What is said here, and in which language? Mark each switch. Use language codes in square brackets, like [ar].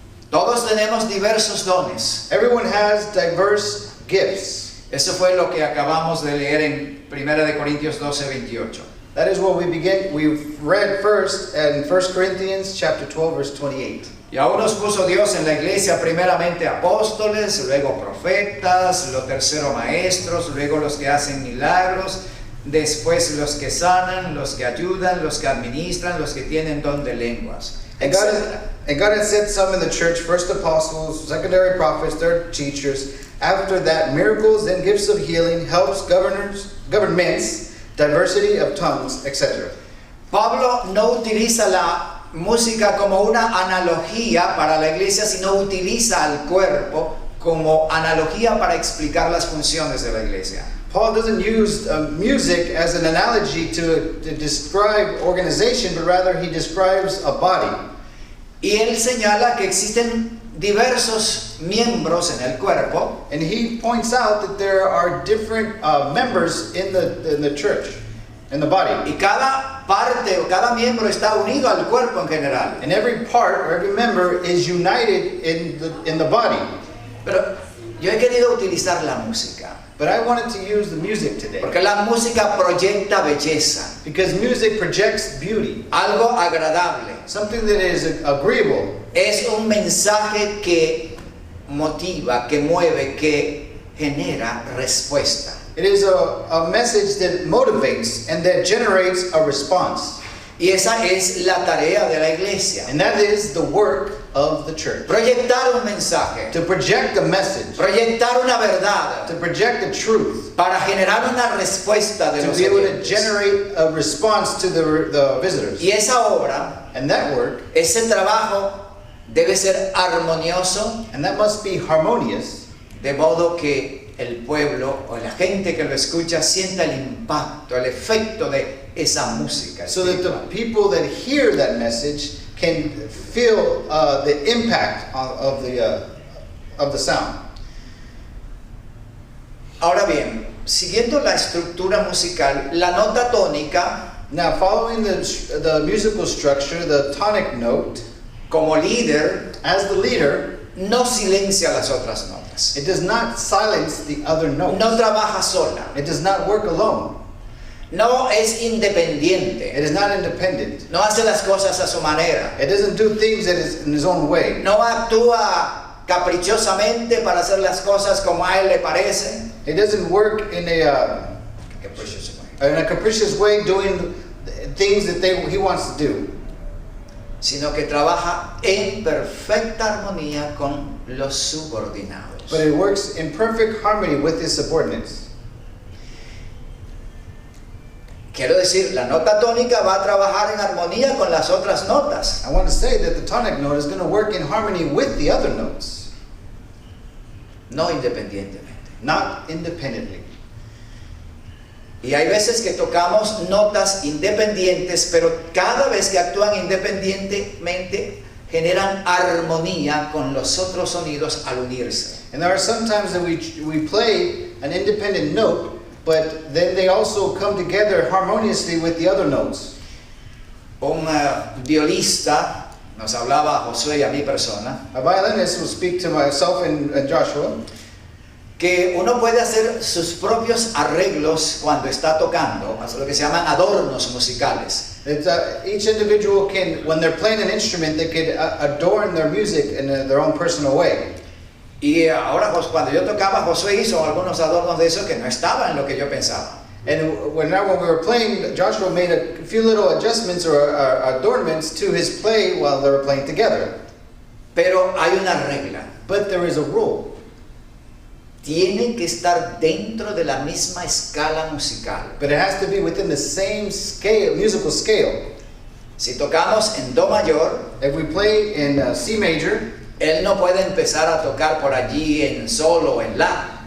[es] Todos tenemos diversos dones. [en] Everyone has diverse gifts. [es] Eso fue lo que acabamos de leer en 1 de Corintios 12:28. [en] That is what we've read first in 1 Corinthians chapter 12, verse 28. [es] Y aún nos puso Dios en la iglesia primeramente apóstoles, luego profetas, lo tercero maestros, luego los que hacen milagros, después los que sanan, los que ayudan, los que administran, los que tienen don de lenguas, [en] And God has set some in the church, first apostles, secondary prophets, third teachers. After that, miracles, then gifts of healing, helps, governments, diversity of tongues, etc. [es] Pablo no utiliza la música como una analogía para la iglesia, sino utiliza al cuerpo como analogía para explicar las funciones de la iglesia. [en] Paul doesn't use music as an analogy to describe organization, but rather he describes a body. [es] Y él señala que existen diversos miembros en el cuerpo, [en] And he points out that there are different members in the church, in the body. [es] y cada parte o cada miembro está unido al cuerpo en general. [en] And every part or every member is united in the body. [es] Pero yo he querido utilizar la música, [en] But I wanted to use the music today. [es] porque la música proyecta belleza, [en] Because music projects beauty, [es] algo agradable. [en] something that is agreeable. [es] Es un mensaje que motiva, que mueve, que genera respuesta. [en] It is a message that motivates and that generates a response. [es] Y esa es la tarea de la iglesia. [en] And that is the work of the church. [es] Proyectar un mensaje, [en] To project a message, [es] proyectar una verdad [en] to project the truth, [es] para generar una respuesta de [en] to [es] los [en] be able to [es] oyentes. [en] generate a response to the visitors. [es] Y esa obra, [en] And that work, [es] ese trabajo debe ser armonioso, [en] and that must be harmonious, [es] de modo que el pueblo o la gente que lo escucha sienta el impacto, el efecto de esa música [en] so that the [es] espiritual. [en] people that hear that message can feel the impact of the sound. [es] Ahora bien, siguiendo la estructura musical, la nota tónica [en] Now, following the musical structure, the tonic note, [es] como líder [en] as the leader, [es] no silencia las otras notas, [en] it does not silence the other notes. [es] no trabaja sola, [en] It does not work alone. [es] no es independiente, [en] It is not independent. [es] no hace las cosas a su manera, [en] It doesn't do things in his own way. [es] no actúa caprichosamente para hacer las cosas como a él le parece. [en] It doesn't work in a capricious way, doing things that he wants to do. [es] Sino que trabaja en perfecta armonía con los subordinados. [en] But it works in perfect harmony with his subordinates. [es] Quiero decir, la nota tónica va a trabajar en armonía con las otras notas. [en] I want to say that the tonic note is going to work in harmony with the other notes. [es] no independientemente. [en] not independently. [es] Y hay veces que tocamos notas independientes, pero cada vez que actúan independientemente generan armonía con los otros sonidos al unirse. [en] And there are some times that we play an independent note, but then they also come together harmoniously with the other notes. [es] Un violista nos hablaba a Josué y a mi persona [en] A violinist will speak to myself and Joshua [es] que uno puede hacer sus propios arreglos cuando está tocando, lo que se llaman adornos musicales. [en] that each individual can, when they're playing an instrument, they could adorn their music in their own personal way. [es] Y ahora cuando yo tocaba, Josué hizo algunos adornos de eso que no estaban en lo que yo pensaba. [en] And when we were playing, Joshua made a few little adjustments or adornments to his play while they were playing together. [es] Pero hay una regla. [en] But there is a rule. [es] Tiene que estar dentro de la misma escala musical. [en] But it has to be within the same scale, musical scale. [es] Si tocamos en Do mayor, [en] If we play in C major, [es] él no puede empezar a tocar por allí en Sol o en La.